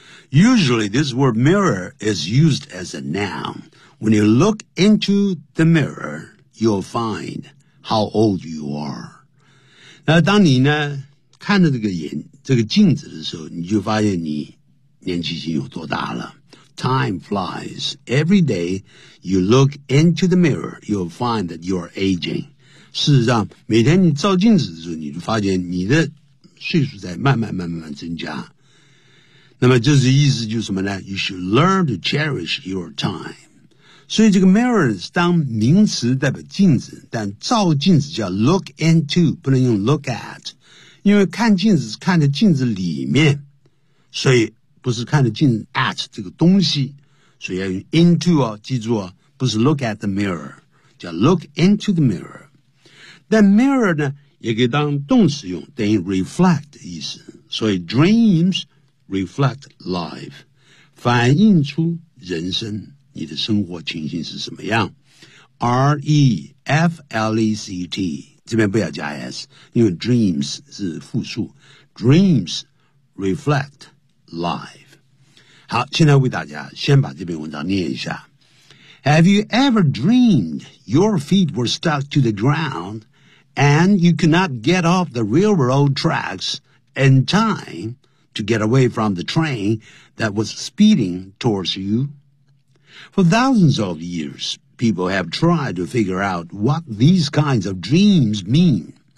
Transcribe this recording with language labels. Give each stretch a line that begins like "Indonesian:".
English: Usually, this word mirror is used as a noun. When you look into the mirror, you'll find how old you are.
Chinese: 那当你呢看着这个镜子的时候，你就发现你年纪已经有多大了。
English: Time flies. Every day you look into the mirror, you'll find that you're aging.
Chinese: 事实上，每天你照镜子的时候，你就发现你的岁数在慢慢增加。那么这是意思就是什么呢？
English: You should learn to cherish your time.
Chinese: 所以这个 mirror 是当名词代表镜子，但照镜子叫 look into， 不能用 look at， 因为看镜子是看着镜子里面，所以不是看着镜子 at 这个东西，所以要用 into 哦，记住哦，不是
English: look at the mirror，
Chinese: 叫
English: look into the mirror。
Chinese: 但 mirror 呢也可以当动词用，等于 reflect 的意思，所以
English: dreams reflect life，
Chinese: 反映出人生，你的生活情形是什么样。 reflect 这边不要加 s， 因为 dreams 是复数，
English: dreams reflect life。
Chinese: 好，现在为大家先把这篇文章念一下。
English: Have you ever dreamed your feet were stuck to the ground and you could not get off the railroad tracks in time to get away from the train that was speeding towards youFor thousands of years, people have tried to figure out what these kinds of dreams mean.